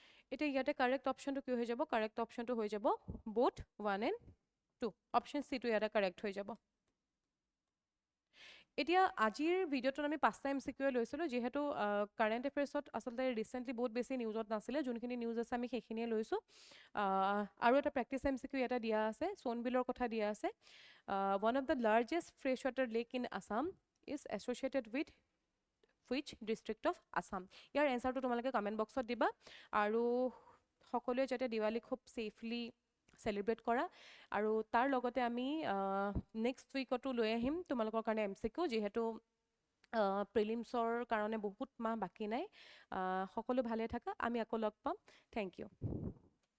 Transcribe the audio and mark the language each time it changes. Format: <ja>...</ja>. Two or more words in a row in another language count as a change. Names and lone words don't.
<as>এতিয়া ইয়াতে কাৰেক্ট অপশ্যনটো কি হৈ যাব কাৰেক্ট অপশ্যনটো হৈ যাব</as> <en>both 1 and 2</en> <as>অপশ্যন চিটো ইয়াতে কাৰেক্ট হৈ যাব এতিয়া আজিৰ ভিডিঅ'টোত আমি 5টা MCQ লৈছিলোঁ যিহেতু</as> <en>current affairs</en> <as>আচলতে ৰিচেণ্টলি বহুত বেছি নিউজত নাছিলে যোনখিনি নিউজ আছে আমি সেইখিনিয়ে লৈছোঁ আৰু এটা প্ৰেক্টিছ MCQ ইয়াতে দিয়া আছে সোণবিলৰ কথা দিয়া আছে</as> <en>one of the largest freshwater lake in Assam is associated with which district of Assam</en> <as>ইয়াৰ এনসাৰটো তোমালোকে</as> <en>comment box</en> <as>দিবা আৰু সকলোৱে যাতে দিৱালী খুব</as> <en>safely celebrate</en> <as>কৰা আৰু তাৰ লগতে আমি</as> <en>next week</en> <as>লৈ আহিম তোমালোকৰ কাৰণে MCQ যেহেতু প্ৰিলিমছৰ কাৰণে বহুত মাহ বাকি নাই সকলো ভালে থাকা আমি আকৌ লগ পাম</as> <en>thank you</en>